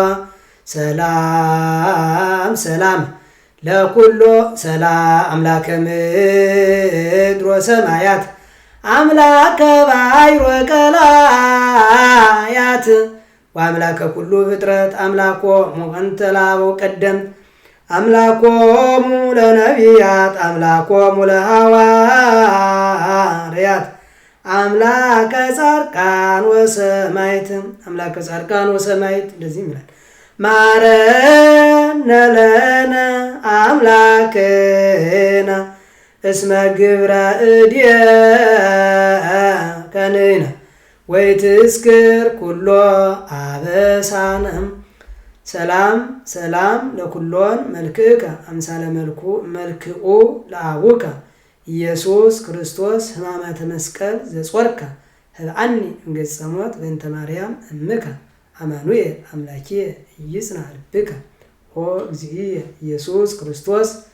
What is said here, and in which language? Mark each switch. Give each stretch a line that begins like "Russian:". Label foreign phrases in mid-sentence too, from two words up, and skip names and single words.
Geez: ሰላም ሰላም ለኩሎ ሰላም አምላከ ምድር ወሰማያት አምላከ ባሕር ወቀላያት ወአምላከ ኩሉ ፍጥረት አምላኮሙ እንተ ለአበው ቀደምት አምላኮሙ ለነቢያት አምላኮሙ ለሐዋርያት አምላከ ጻድቃን ወሰማዕት አምላከ ጻድቃን ወሰማዕት
Amharic: እንደዚህ ይላል።
Geez: ማረነ ለነ አምላክነ እስመ ግብረ እዴከ ንሕነ ወይትዝክር ኩሎ አበሳነም ሰላም ሰላም ለኩሎን መልክከ አምሳለ መልክኡ ለአቡከ ኢየሱስ ክርስቶስ ሕማማተ መስቀል ዘጾርከ ህብአኒ እምገጸ ሞት በእንተ ማርያም እምከ አማኑኤል አምላኪየ ኢይጽንዕ ልብከ ኦ እግዚእየ ኢየሱስ ክርስቶስ